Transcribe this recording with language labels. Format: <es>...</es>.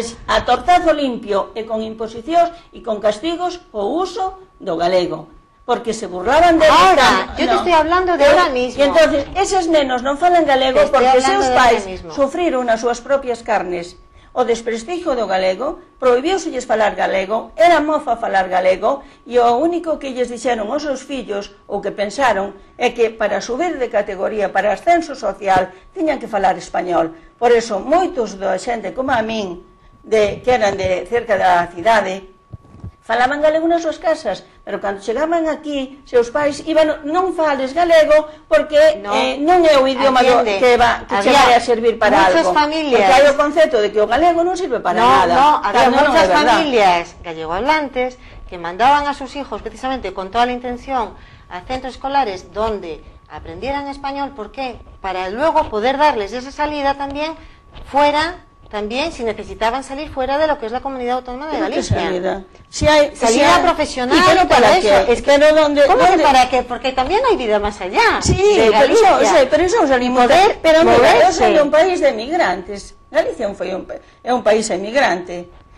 <gl>a tortazo limpio e con imposicións e con castigos o uso do galego.</gl> <es>Porque se burlaban de ahora, yo te estoy hablando de ahora mismo.</es> <gl>E entonces, eses nenos non falan galego porque seus pais sufriron as súas propias carnes o desprestigio do galego, prohibióselles falar galego, era mofa falar galego, e o único que lles dixeron aos seus fillos, ou que pensaron, é que para subir de categoría, para ascenso social, tiñan que falar español. Por eso, moitos da xente como a min, que eran de cerca da cidade, falaban galego nas súas casas, pero cando chegaban aquí, seus pais iban, non fales galego porque non é o idioma que chegará a servir para algo. Porque hai o concepto de que o galego non sirve para nada.</gl> <es>Había muchas familias gallegohablantes que mandaban a sus hijos precisamente con toda la intención a centros escolares donde aprendieran español. ¿Por qué? Para luego poder darles esa salida también fuera. También si necesitaban salir fuera de lo que es la comunidad autónoma de Galicia. Salida profesional. ¿Y pero para qué? ¿Cómo que para qué? Porque también hay vida más allá. Sí, de Galicia. Pero eso salimos de... Pero mira, eu soy un país de emigrantes.</es> <gl>Galicia é un país emigrante.</gl>